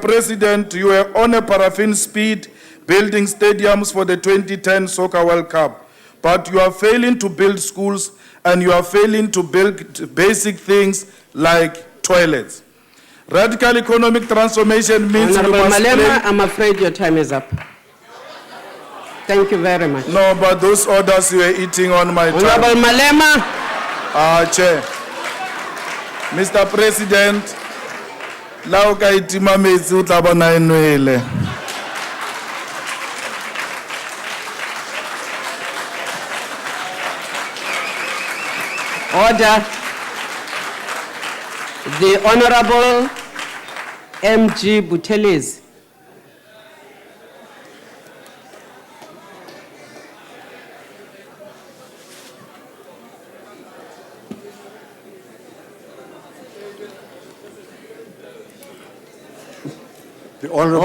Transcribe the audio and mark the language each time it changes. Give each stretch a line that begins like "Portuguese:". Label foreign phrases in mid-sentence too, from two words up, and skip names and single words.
English: President, you are on a paraffin speed building stadiums for the 2010 Soccer World Cup, but you are failing to build schools and you are failing to build basic things like toilets. Radical economic transformation means Honorable you must Malema, I'm afraid your time is up. Thank you very much. No, but those orders you were eating on my time. Honorable Malema. Chair. Mr. President,
Tswana: la o ka itima metsi o tla bona e nwele.
English: Order. The Honorable M.G. Buthelezi. The Honorable